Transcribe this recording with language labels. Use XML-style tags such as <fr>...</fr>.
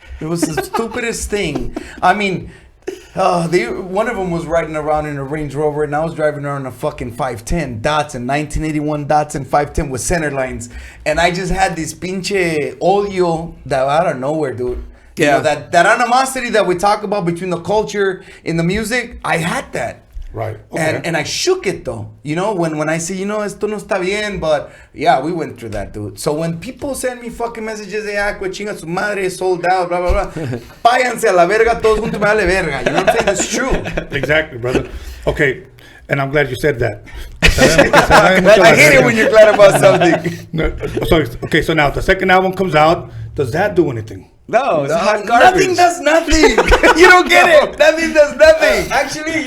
<en>It was the stupidest thing. I mean, one of them was riding around in a Range Rover, and I was driving around in a fucking 510 Datsun, 1981 Datsun 510 with center lines, and I just had this</en> <es>pinche odio</es> <en>that out of nowhere, dude. Yeah. You know, that animosity that we talk about between the culture and the music, I had that. Right. Okay. And I shook it though. You know, when I say,</en> <es>esto no está bien,</es> <en>but yeah, we went through that, dude. So when people send me fucking messages</en> <es>de Akwid, chinga su madre,</es> <en>sold out, blah, blah, blah.</en> <es>Váyanse a la verga, todos juntos me vale verga.</es> <en>You know what I'm saying? It's true. Exactly, brother. Okay. And I'm glad you said that. I hate it when you're glad about something. So now the second album comes out. Does that do anything? No, it's hot garbage. Nothing does nothing. You don't get it. Nothing does nothing. Actually,</en>